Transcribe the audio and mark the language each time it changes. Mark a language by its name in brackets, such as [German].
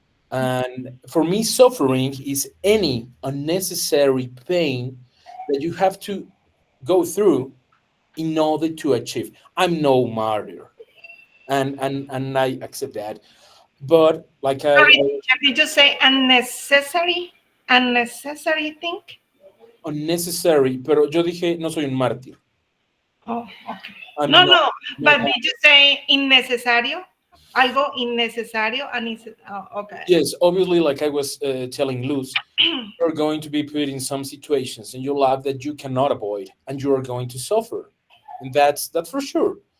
[English] And for me, suffering is any unnecessary pain that you have to go through in order to achieve. I'm no martyr, and I accept that. But like Sorry, teacher, did you say unnecessary? Unnecessary thing? [Spanish] unnecessary, pero yo dije no soy un mártir. [English] Oh, okay. I'm No, not. no, No, but did you say innecesario? [Spanish] Algo innecesario? [English] Oh, okay. yes, obviously, like I was telling Luz, you're going to be put in some situations in your life that you cannot avoid, and you are going to suffer, and that's for sure.